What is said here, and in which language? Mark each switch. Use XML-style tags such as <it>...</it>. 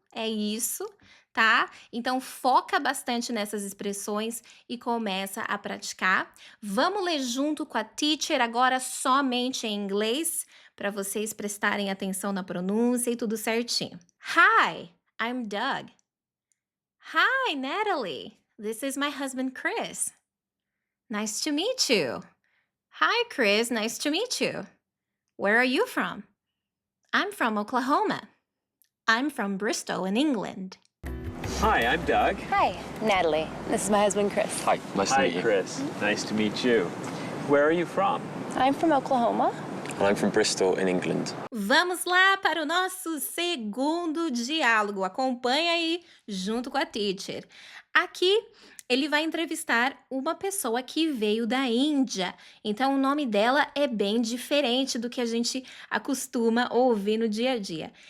<pt>É isso, tá? Então, foca bastante nessas expressões e começa a praticar. Vamos ler junto com a teacher agora somente em inglês, para vocês prestarem atenção na pronúncia e tudo certinho.</pt> <en>Hi, I'm Doug. Hi, Natalie. This is my husband, Chris. Nice to meet you. Hi, Chris. Nice to meet you. Where are you from? I'm from Oklahoma. I'm from Bristol in England. Hi, I'm Doug. Hi, Natalie. This is my husband, Chris. Hi, nice to Hi, meet you. Chris. Nice to meet you. Where are you from? I'm from Oklahoma. And I'm from Bristol in England.</en> <pt>Vamos lá para o nosso segundo diálogo. Acompanha aí junto com a teacher. Aqui ele vai entrevistar uma pessoa que veio da Índia. Então o nome dela é bem diferente do que a gente acostuma ouvir no dia a dia.</pt>